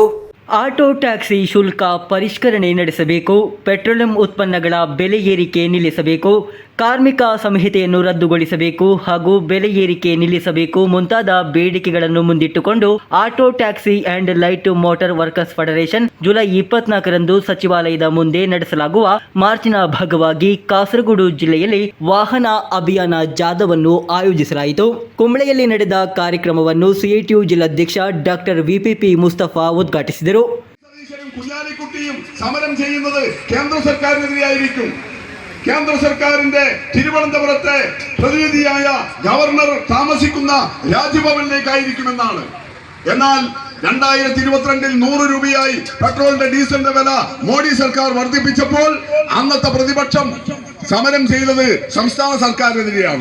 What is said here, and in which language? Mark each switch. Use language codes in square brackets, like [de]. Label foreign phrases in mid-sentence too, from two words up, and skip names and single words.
[kn] ಆಟೋ ಟ್ಯಾಕ್ಸಿ ಶುಲ್ಕ ಪರಿಷ್ಕರಣೆ ನಡೆಸಬೇಕು, ಪೆಟ್ರೋಲಿಯಂ ಉತ್ಪನ್ನಗಳ ಬೆಲೆ ಏರಿಕೆ ನಿಲ್ಲಿಸಬೇಕು, ಕಾರ್ಮಿಕ ಸಂಹಿತೆಯನ್ನು ರದ್ದುಗೊಳಿಸಬೇಕು ಹಾಗೂ ಬೆಲೆ ಏರಿಕೆ ನಿಲ್ಲಿಸಬೇಕು ಮುಂತಾದ ಬೇಡಿಕೆಗಳನ್ನು ಮುಂದಿಟ್ಟುಕೊಂಡು ಆಟೋ ಟ್ಯಾಕ್ಸಿ ಆ್ಯಂಡ್ ಲೈಟ್ ಮೋಟಾರ್ ವರ್ಕರ್ಸ್ ಫೆಡರೇಷನ್ ಜುಲೈ 24ರಂದು ಸಚಿವಾಲಯದ ಮುಂದೆ ನಡೆಸಲಾಗುವ ಮಾರ್ಚಿನ ಭಾಗವಾಗಿ ಕಾಸರಗೋಡು ಜಿಲ್ಲೆಯಲ್ಲಿ ವಾಹನ ಅಭಿಯಾನ ಜಾಥಾವನ್ನು ಆಯೋಜಿಸಲಾಯಿತು. ಕುಂಬ್ಳೆಯಲ್ಲಿ ನಡೆದ ಕಾರ್ಯಕ್ರಮವನ್ನು ಸಿಐಟಿಯು ಜಿಲ್ಲಾಧ್ಯಕ್ಷ ಡಾಕ್ಟರ್ ವಿಪಿಪಿ ಮುಸ್ತಫಾ ಉದ್ಘಾಟಿಸಿದರು. [ml] കുഞ്ഞാലിക്കുട്ടിയും സമരം ചെയ്യുന്നത് കേന്ദ്ര സർക്കാരിനെതിരെയായിരിക്കും. കേന്ദ്ര സർക്കാരിന്റെ തിരുവനന്തപുരത്തെ പ്രതിനിധിയായ ഗവർണർ താമസിക്കുന്ന രാജ്ഭവനിലേക്കായിരിക്കുമെന്നാണ്. എന്നാൽ 2022 100 രൂപയായി പെട്രോളിന്റെ ഡീസലിന്റെ വില മോഡി സർക്കാർ വർദ്ധിപ്പിച്ചപ്പോൾ അന്നത്തെ പ്രതിപക്ഷം സമരം ചെയ്തത് സംസ്ഥാന സർക്കാരിനെതിരെയാണ്.